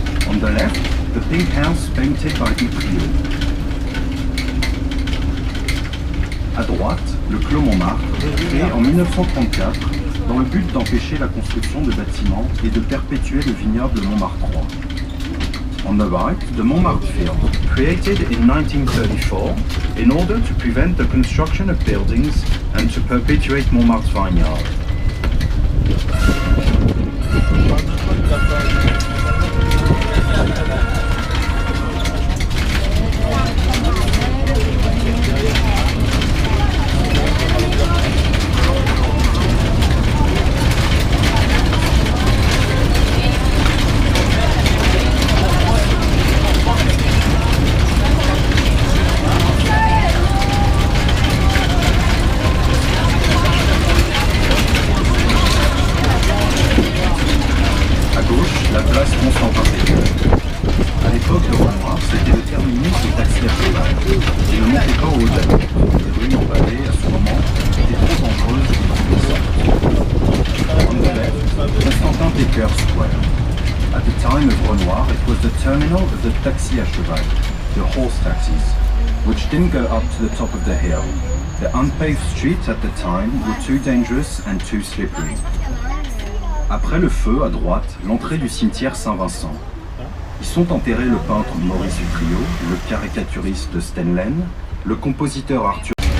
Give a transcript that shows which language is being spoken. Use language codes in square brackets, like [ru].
[en] On the left, the pink house painted by Utrio. [fr] À droite, le Clos Montmartre, créé en 1934 dans le but d'empêcher la construction de bâtiments et de perpétuer le vignoble Montmartrois. [en] On the right, the Montmartre Field, created in 1934 in order to prevent the construction of buildings and to perpetuate Montmartre's vineyard. [fr] La place Constantin-Péteur. À l'époque de Renoir, c'était le terminus des taxis à cheval. Il ne montait pas au haut de la route. Les rues en vallée, à ce moment, étaient trop dangereuses et trop puissantes. [en] On the left, Constantin-Péteur Square. At the time of Renoir, it was the terminal of the taxi [fr] à cheval, [en] the horse taxis, which didn't go up to the top of the hill. The unpaved streets at the time were too dangerous and too slippery. [fr] Après le feu, à droite, l'entrée du cimetière Saint-Vincent. Y sont enterrés le peintre Maurice Utrio, le caricaturiste Stenlen, le compositeur Arthur.